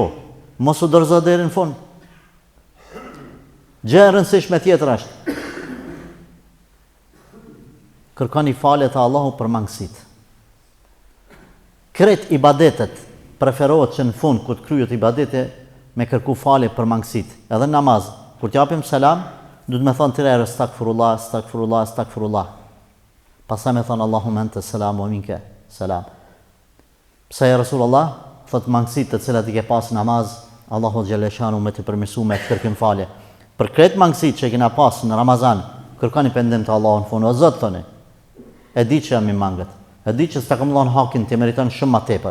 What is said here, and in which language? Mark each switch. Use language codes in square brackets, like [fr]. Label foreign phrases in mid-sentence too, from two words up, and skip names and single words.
[sq] Mos u dorëzo deri në fund. Gjë e rëndësishme tjetër është kërkoni falje të Allahut për mangësitë. Kret ibadetet preferohet që në fund kur të kryhet ibadete me kërku falje për mangësitë. Edhe në namaz, kur t'japim selam, duhet me thonë tërë [ar] أستغفر الله، أستغفر الله، أستغفر الله. [sq] Pastaj me thonë [ar] اللهم أنت السلام ومنك السلام. [sq] Pse ja Rasulullah thot mangësitë të cilat i ke pas namaz, Allahu xhaleshanu me të përmirësuar me kërkim falje. Për këtë mangësitë që kena pas në Ramazan, kërkoni pendim të Allahut në fund. O Zot thoni, e di që jam i mangët. E di që s'ta kam dhënë hakin, ti meriton shumë më tepër.